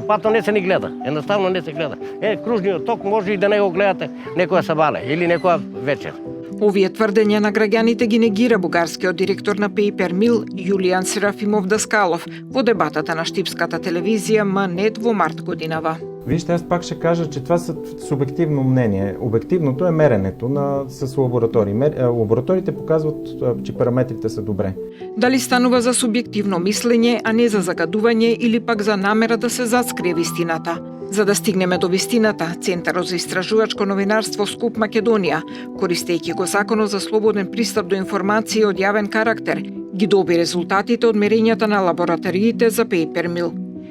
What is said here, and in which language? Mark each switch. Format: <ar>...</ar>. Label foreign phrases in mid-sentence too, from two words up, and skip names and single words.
<mk>Пато не се ни гледа. Едноставно не се гледа. Кружниот ток може и да не го гледате некоја сабале или некоја вечер. Овие тврдења на граѓаните ги негира бугарскиот директор на Paper Mill Јулијан Серафимов Даскалов во дебатата на штипската телевизија МНЕТ во март годинава.</mk> <bg>Вижте, аз пак ще кажа, че това са субективно мнение. Обективното е меренето с лаборатории. Лабораториите показват, че параметрите са добре.</bg> <mk>Дали станува за субјективно мислење, а не за загадување или пак за намера да се заскрие вистината? За да стигнеме до вистината, Центарот за истражувачко новинарство Скуп Македонија, користејќи го Законот за слободен пристап до информации од јавен карактер, ги доби резултатите од мерењата на лабораториите за Paper Mill.</mk>